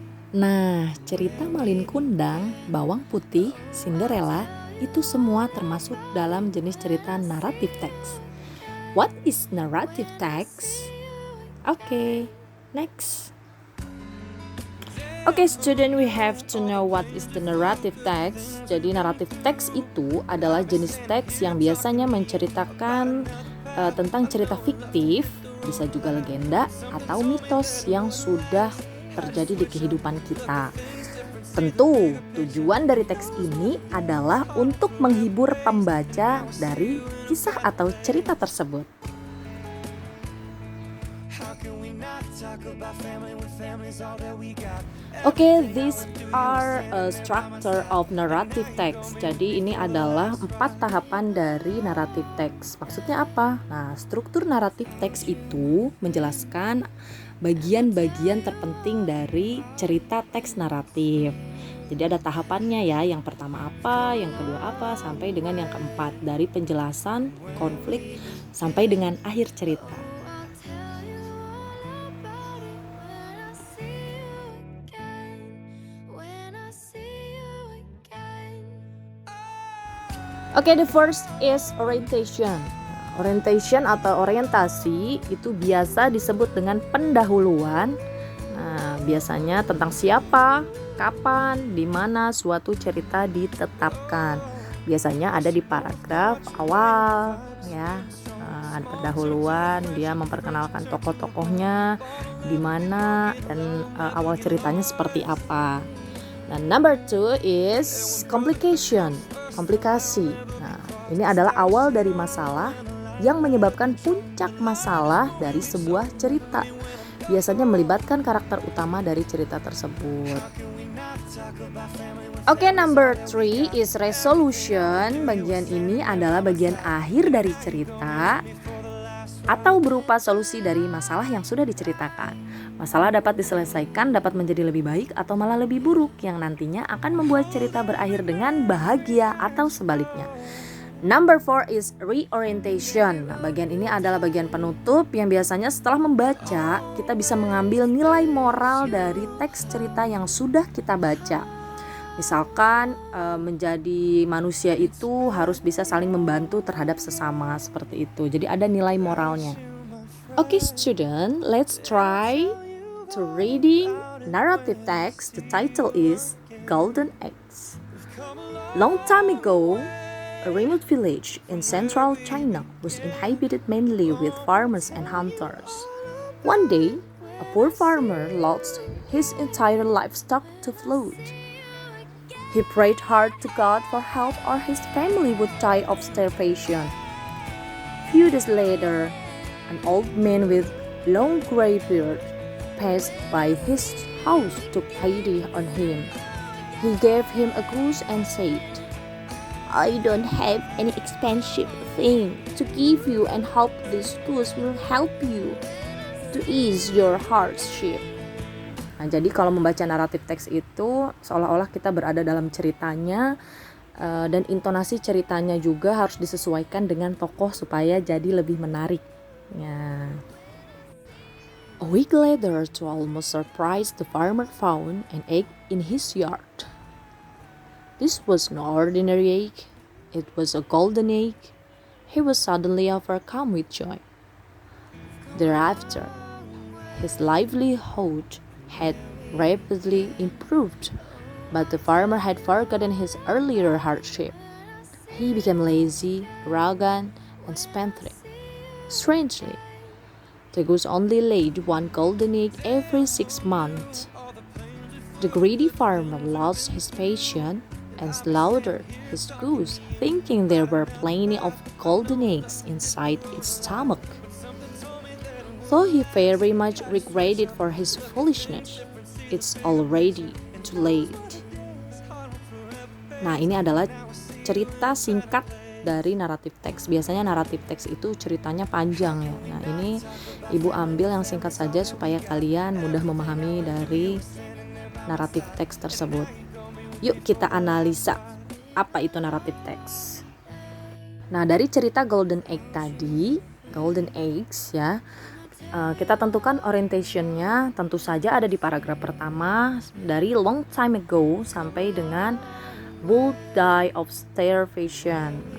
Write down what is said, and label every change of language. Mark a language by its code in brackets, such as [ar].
[id] Nah, cerita Malin Kundang, Bawang Putih, Cinderella, itu semua termasuk dalam jenis cerita narrative text. [en] What is narrative text? Okay, next. Okay, student, we have to know what is the narrative text. [id] Jadi narrative text itu adalah jenis teks yang biasanya menceritakan tentang cerita fiktif, bisa juga legenda atau mitos yang sudah terjadi di kehidupan kita. Tentu tujuan dari teks ini adalah untuk menghibur pembaca dari kisah atau cerita tersebut. [en] Okay, these are a structure of narrative text. [id] Jadi ini adalah 4 tahapan dari narrative text. Maksudnya apa? Nah, struktur narrative text itu menjelaskan bagian-bagian terpenting dari cerita teks naratif. Jadi ada tahapannya ya, yang pertama apa, yang kedua apa, sampai dengan yang keempat, dari penjelasan, konflik, sampai dengan akhir cerita. [en] Okay, the first is orientation. [id] Orientation atau orientasi itu biasa disebut dengan pendahuluan. Nah, biasanya tentang siapa, kapan, di mana suatu cerita ditetapkan. Biasanya ada di paragraf awal, ya. Ada pendahuluan, dia memperkenalkan tokoh-tokohnya, di mana dan awal ceritanya seperti apa. [en] Nah, number 2 is complication, komplikasi. [id] Nah, ini adalah awal dari masalah yang menyebabkan puncak masalah dari sebuah cerita. Biasanya melibatkan karakter utama dari cerita tersebut. [en] Okay, number 3 is resolution. [id] Bagian ini adalah bagian akhir dari cerita atau berupa solusi dari masalah yang sudah diceritakan. Masalah dapat diselesaikan, dapat menjadi lebih baik atau malah lebih buruk, yang nantinya akan membuat cerita berakhir dengan bahagia atau sebaliknya. [en] Number 4 is reorientation. [id] Nah, bagian ini adalah bagian penutup yang biasanya setelah membaca kita bisa mengambil nilai moral dari teks cerita yang sudah kita baca. Misalkan menjadi manusia itu harus bisa saling membantu terhadap sesama, seperti itu. Jadi ada nilai moralnya. [en] Okay, student, let's try to reading narrative text. The title is Golden Eggs. Long time ago, a remote village in central China was inhabited mainly with farmers and hunters. One day, a poor farmer lost his entire livestock to flood. He prayed hard to God for help or his family would die of starvation. Few days later, an old man with long gray beard passed by his house to pity on him. He gave him a goose and said, "I don't have any expensive thing to give you and hope this goose will help you to ease your hardship." [id] Nah, jadi kalau membaca naratif teks itu seolah-olah kita berada dalam ceritanya, dan intonasi ceritanya juga harus disesuaikan dengan tokoh supaya jadi lebih menarik. Ya. [en] A week later, to almost surprise, the farmer found an egg in his yard. This was no ordinary egg. It was a golden egg. He was suddenly overcome with joy. Thereafter, his livelihood had rapidly improved, but the farmer had forgotten his earlier hardship. He became lazy, arrogant, and spendthrift. Strangely, the goose only laid one golden egg every 6 months. The greedy farmer lost his patience and slaughtered his goose, thinking there were plenty of golden eggs inside its stomach. Though he very much regretted for his foolishness, it's already too late. [id] Nah, ini adalah cerita singkat dari naratif teks. Biasanya naratif teks itu ceritanya panjang ya. Nah, ini Ibu ambil yang singkat saja supaya kalian mudah memahami dari naratif teks tersebut. Yuk kita analisa apa itu naratif teks. Nah, dari cerita Golden Egg tadi, Golden Eggs ya, kita tentukan orientationnya tentu saja ada di paragraf pertama dari [en] long time ago [id] sampai dengan [en] would die of starvation.